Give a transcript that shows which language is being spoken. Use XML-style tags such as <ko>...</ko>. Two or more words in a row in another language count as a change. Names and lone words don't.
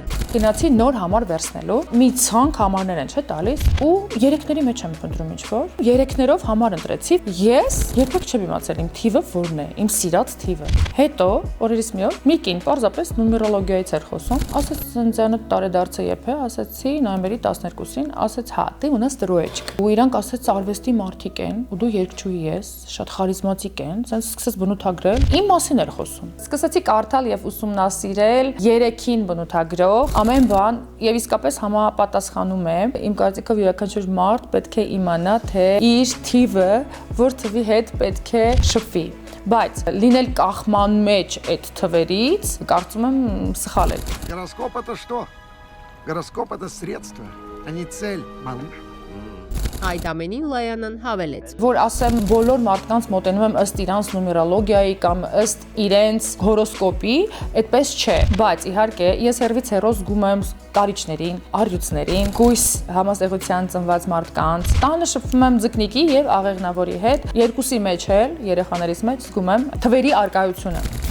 <hy>Գնացի նոր համար վերցնելու, մի ցանկ համարներ են չէ տալիս ու երեքների մեջ եմ փնտրում ինչ-որ։ Երեքներով համար ընտրեցի։ Ես երբեք չեմ իմացել իմ թիվը որն է, իմ սիրած թիվը։ Հետո օրերից մի օր մի կին պարզապես նումերոլոգիայից էր խոսում, ասաց ծննդյանդ տարեդարձը երբ է, ասացի նոյեմբերի 12-ին, ասաց հա,</hy> <ru>ты у нас троечка։</ru> <hy>Ու իրանք ասաց արվեստի մարդիկ են, ու դու երգչուհի ես, շատ խարիզմատիկ են, ասես սկսեց բնութագրել, իմ մասին էր խոսում։ Սկսեցի կարդալ եւ ուսումնասիրել երեքին բնութագրով ամեն բան եւ իսկապես համապատասխանում է։ Իմ կարծիքով յուրաքանչյուր մարդ պետք է իմանա, թե իր թիվը որ թվի հետ պետք է շփվի։ Բայց լինել կախման մեջ այդ թվերից, կարծում եմ սխալ է։</hy> <ru>Гороскоп это что? Гороскоп это средство, а не цель, малыш.</ru> <hy>Այդ ամենին Լայանան հավելեց, որ ասեմ բոլոր մարդկանց մոտենում եմ ըստ իրանց նումերոլոգիայի կամ ըստ իրենց հորոսկոպի, այդպես չէ, բայց իհարկե ես հերվից հեռու զգում եմ կարիճներին, առյուծներին, գույս համաստեղության ծնված մարդկանց, տանը շփվում եմ ձկնիկի եւ աղեղնավորի հետ, երկուսի մեջ էլ երեխաներից մեջ զգում եմ թվերի արկայությունը։</hy>